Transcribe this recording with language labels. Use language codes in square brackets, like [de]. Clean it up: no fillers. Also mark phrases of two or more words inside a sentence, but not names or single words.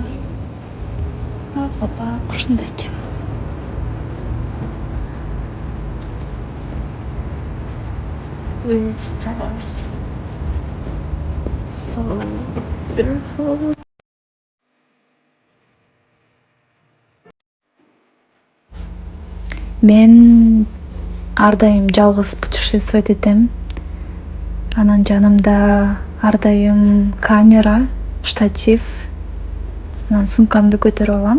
[ky] Баба кушундай экен. [en] With stars. So beautiful. [ky] Мен ар дайым жалгыз путешествовать этем. Анан жанымда ар дайым камера, штатив, анан сумкамды көтөрүп алам.